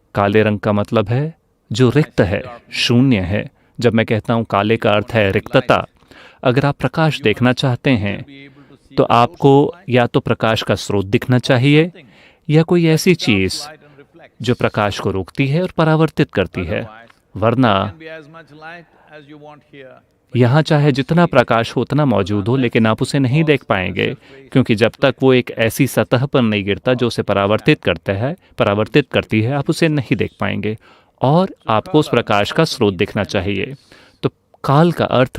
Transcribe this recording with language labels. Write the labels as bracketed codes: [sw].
[hi] काले रंग का मतलब है जो रिक्त है, शून्य है। जब मैं कहता हूँ काले का अर्थ है रिक्तता। अगर आप प्रकाश देखना चाहते हैं [en] Be able to see [hi] तो आपको या तो प्रकाश का स्रोत दिखना चाहिए या कोई ऐसी चीज [en] light and reflect. [hi] जो प्रकाश को रोकती है और परावर्तित करती है। वरना [en] Can be as much light as you want here. [hi] यहाँ चाहे जितना प्रकाश हो उतना मौजूद हो, लेकिन आप उसे नहीं देख पाएंगे, क्योंकि जब तक वो एक ऐसी सतह पर नहीं गिरता जो उसे परावर्तित करती है, आप उसे नहीं देख पाएंगे। और आपको उस प्रकाश का स्रोत दिखना चाहिए। तो काल का अर्थ